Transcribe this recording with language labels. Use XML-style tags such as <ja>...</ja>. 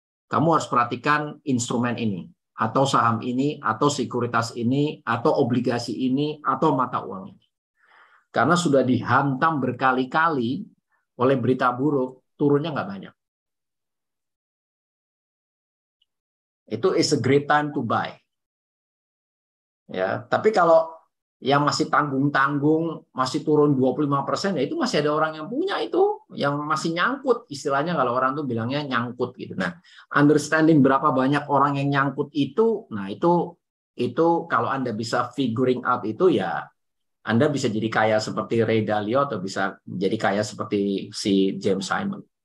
<id>Kamu harus perhatikan instrumen ini, atau saham ini, atau sekuritas ini, atau obligasi ini, atau mata uang ini. Karena sudah dihantam berkali-kali oleh berita buruk, turunnya nggak banyak.</id> <en>Itu is a great time to buy.</en> <id>Ya, tapi kalau yang masih tanggung-tanggung, masih turun 25%, ya itu masih ada orang yang punya itu, yang masih nyangkut. Istilahnya kalau orang tuh bilangnya nyangkut gitu. Nah, understanding berapa banyak orang yang nyangkut itu, nah itu kalau Anda bisa figuring out itu, ya Anda bisa jadi kaya seperti Ray Dalio atau bisa jadi kaya seperti si James Simon.</id>